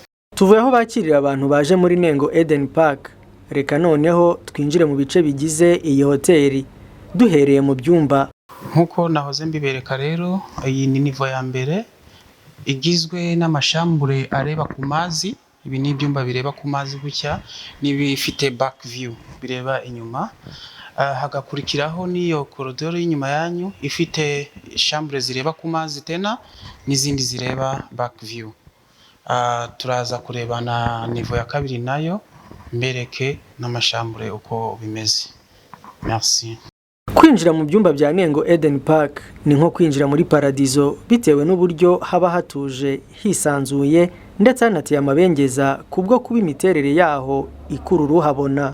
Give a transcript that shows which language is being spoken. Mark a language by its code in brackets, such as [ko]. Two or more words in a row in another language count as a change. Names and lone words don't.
[rw] Tuvuye aho bakirira abantu baje muri Nengo Eden Park, reka noneho twinjire mu bice bigize iyi hoteli duhereye mu byumba. Nkuko nahoze mbibereka rero, iyi ni niveau ya mbere igizwe n'amashambure areba ku mazi. Ibi ni ibyumba bireba ku mazi gutya, n'ibifite [en] back view [rw] bireba inyuma. Hagakurikiraho n'iyo koridoro y'inyuma yanyu ifite chambre zireba ku mazi tena n'izindi zireba [en] back view. [rw] Turaza kureba na niveau ya kabiri nayo mbereke n'amashambure uko bimeze. Merci. Kwinjira mu byumba bya Nengo Eden Park ni nko kwinjira muri paradizo bitewe n'uburyo haba hatuje, hisanzuye ndetse hanateye amabengeza kubwo kuba imiterere yaho ikurura uhabona.